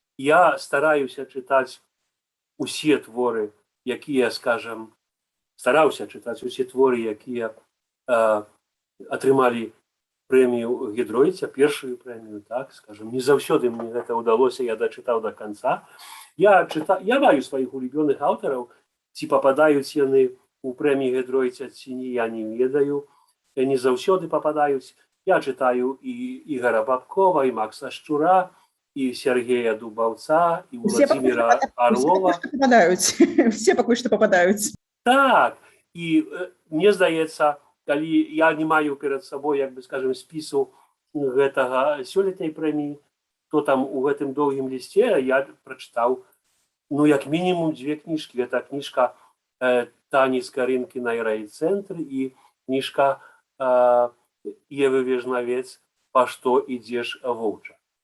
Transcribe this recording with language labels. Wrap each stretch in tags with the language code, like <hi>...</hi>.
<be>Я стараюся чытаць усе творы, якія, скажам, стараўся чытаць усе творы, якія атрымалі прэмію Гідройца, першую прэмію, так, скажам. Не заўсёды мне гэта ўдалося, я дачытаў до канца. Я маю сваіх улюбёных аўтараў, ці пападаюць яны у прэміі Гідройца, ці не, я не ведаю. Не заўсёды пападаюць.</be> <ru>Я читаю и Игоря Бабкова, и Макса Шчура, и Сергея Дубовца, и Владимира Орлова. Все пока что попадаются.</ru> <be>Так, и мне здаецца, калі я не маю перед собой, як бы скажем, спісу гэтага сёлетняй прэміі, то там у гэтым доўгім лісце я прачытаў, ну, як мінімум 2 кніжкі. Гэта кніжка Тані Скарынкінай «Райцэнтр» і кніжка Евы Вежнавец «Па што ідзеш, воўча».</be>